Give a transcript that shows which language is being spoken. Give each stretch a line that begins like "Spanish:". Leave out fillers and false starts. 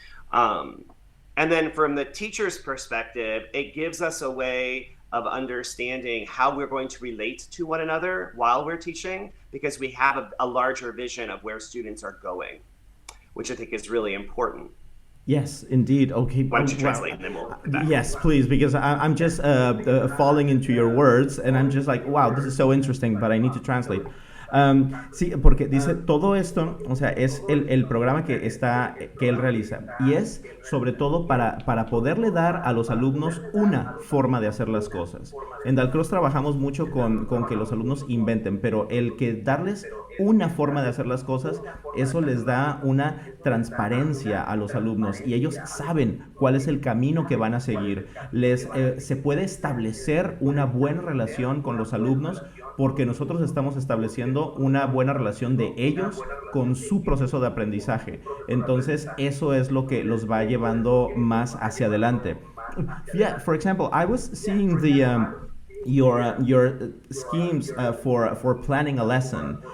English: And then from the teacher's perspective, it gives us a way of understanding how we're going to relate to one another while we're teaching, because we have a larger vision of where students are going, which I think is really important. Yes, indeed. Okay. Why don't you translate and then we'll get back. Yes, please, because I'm just falling into your words, and I'm just like, wow, this is so interesting, but I need to translate.
Spanish: Sí, porque dice todo esto, o sea, es el programa que él realiza, y es sobre todo para poderle dar a los alumnos una forma de hacer las cosas. En Dalcroze trabajamos mucho con que los alumnos inventen, pero el que darles una forma de hacer las cosas, eso les da una transparencia a los alumnos, y ellos saben cuál es el camino que van a seguir. Se puede establecer una buena relación con los alumnos, porque nosotros estamos estableciendo una buena relación de ellos con su proceso de aprendizaje. Entonces, eso es lo que los va llevando más hacia adelante.
English: Yeah, for example, I was seeing your schemes for planning a lesson.